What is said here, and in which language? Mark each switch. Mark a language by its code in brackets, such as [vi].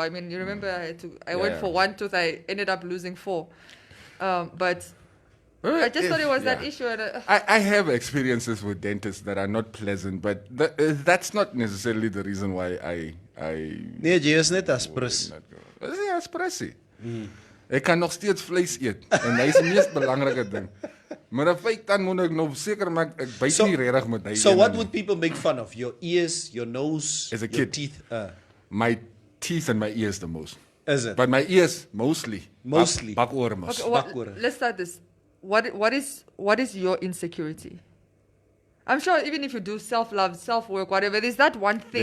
[en] I mean, you remember I went for one tooth, I ended up losing 4, but. I just thought it was that issue. And, I have experiences with dentists that are not pleasant, but that's not necessarily the reason why I [af] Nee, jy is net aspres. Ja, aspressie. Ek kan nog steeds vleis eet en dis die mees belangrike ding. Maar op feit dan moet ek nou seker maak ek byt nie regtig met hy. [en] So what would people make fun of? Your ears, your nose, As a your kid, teeth? My teeth and my ears the most. Is it? But my ears mostly. [af] Bakoor mos. [en] Okay, let's start this. What is your insecurity? I'm sure even if you do self-love, self-work, whatever, there's that one thing